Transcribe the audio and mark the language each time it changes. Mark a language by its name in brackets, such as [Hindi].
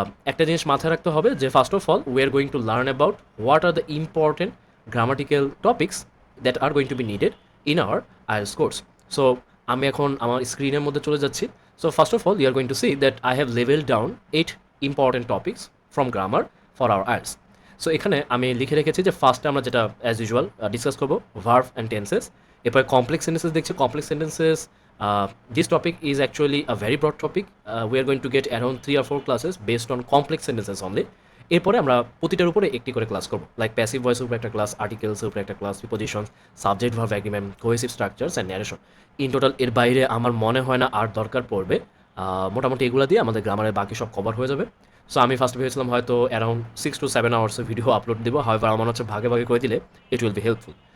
[Bangla] একটা জিনিস মাথায় রাখতে হবে যে [English] First of all we are going to learn about what are the important grammatical topics that are going to be needed in our IELTS course. So [Bangla] আমি এখন আমার স্ক্রিনের মধ্যে চলে যাচ্ছি। [English] So first of all you are going to see that I have level down 8 important topics from grammar for our IELTS. [Bangla] So এখানে আমি লিখে রেখেছি যে ফার্স্টে আমরা যেটা অ্যাজ ইউজুয়াল ডিসকাস করবো ভার্ব অ্যান্ড টেন্সেস। এরপরে কমপ্লেক্স সেন্টেন্সেস দেখছি। [English] Complex sentences, this topic is actually a very broad topic. We are going to get around 3 or 4 classes based on complex sentences only. [Bangla] এরপরে আমরা প্রতিটার উপরে একটি করে class করবো, like passive ভয়েসের উপরে একটা ক্লাস, আর্টিকেলসের উপরে একটা class, prepositions, subject verb agreement, cohesive structures and narration. In total এর বাইরে আমার মনে হয় না আর দরকার পড়বে। মোটামুটি এগুলো দিয়ে আমাদের গ্রামারের বাকি সব কভার হয়ে যাবে। সো আমি ফার্স্ট ভেবেছিলাম হয়তো অ্যারাউন্ড 6 to 7 আওয়ার্সের ভিডিও আপলোড দেবো, হাওয়েভার আমার হচ্ছে ভাগে ভাগে করে দিলে [English] It will be helpful.